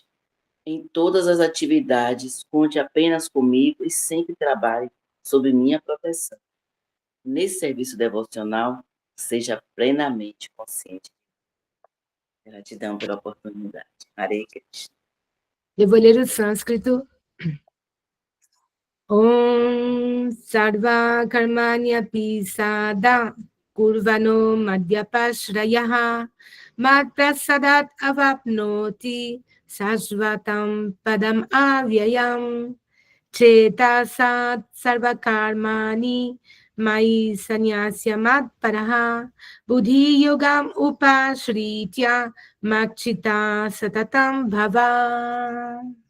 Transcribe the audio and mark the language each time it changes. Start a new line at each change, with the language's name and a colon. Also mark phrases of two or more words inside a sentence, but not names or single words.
Portuguese: Em todas as atividades, conte apenas comigo e sempre trabalhe sob minha proteção. Nesse serviço devocional, seja plenamente consciente. Gratidão pela oportunidade. Hare Krishna. Eu vou ler o sânscrito.
Sanskrit: ॐ सर्व कर्माण्यपि सदा कुर्वाणो मद्व्यपाश्रयः मत् प्रसादात् अवाप्नोति शाश्वतं पदम् अव्ययम् चेतसा सर्व कर्माणि मयि संन्यस्य मत् परः बुद्धि योगम् उपाश्रित्य मच्चित्तः सततं भव.